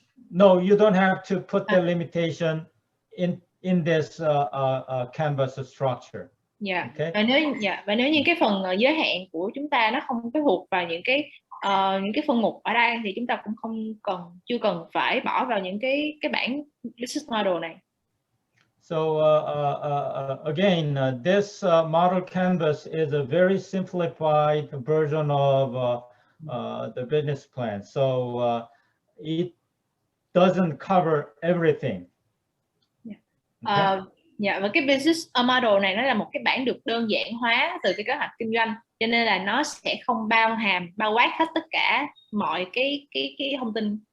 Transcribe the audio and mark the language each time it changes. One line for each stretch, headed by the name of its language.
English: no, you don't have to put the limitation in this canvas structure. Yeah. Okay.
Vietnamese: Và nếu như cái phần giới hạn của chúng ta nó không có thuộc vào những cái phân mục ở đây thì chúng ta cũng chưa cần phải bỏ vào những cái bảng business model này.
English: So again, this model canvas is a very simplified version of the business plan. So it doesn't cover everything. Yeah. Okay.
Vietnamese: Và cái business model này nó là một cái bản được đơn giản hóa từ cái kế hoạch kinh doanh, cho nên là nó sẽ không bao quát hết tất cả mọi cái thông tin.